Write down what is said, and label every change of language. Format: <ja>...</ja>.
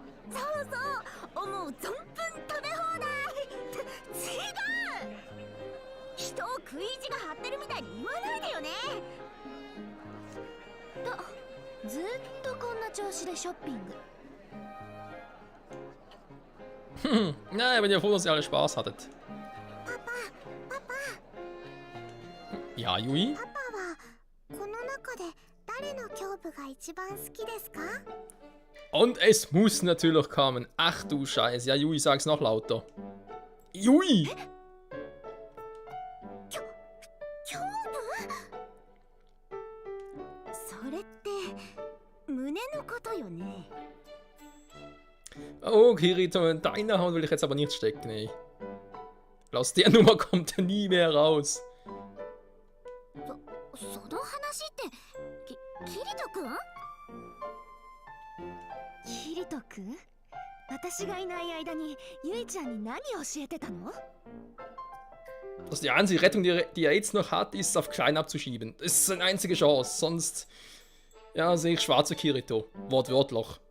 <ja>そうそう、思う存分食べ放題。違う、人を食い意地が張ってるみたいに言わないでよね。とずっとこんな調子でショッピング。</ja> <de>Ja, ich bin ja froh, dass ihr alle Spaß hattet. Papa. Ja, Yui?</de> <ja>パパはこの中で誰の胸部が一番好きですか？</ja> <de>Und es muss natürlich kommen. Ach du Scheiße. Ja, Yui, sag's noch lauter. Yui!</de> <ja>胸部？それって胸のことよね。</ja> <de>Oh, Kirito, in deiner Haut will ich jetzt aber nicht stecken, ey. Aus der Nummer kommt er nie mehr raus.</de> <ja>その話ってキリト君？キリト君？私がいない間にユイちゃんに何を教えてたの？</ja> <de>Also die einzige Rettung, die er jetzt noch hat, ist auf Klein abzuschieben. Das ist seine einzige Chance, sonst... Ja, sehe ich schwarze Kirito. Wortwörtlich.</de>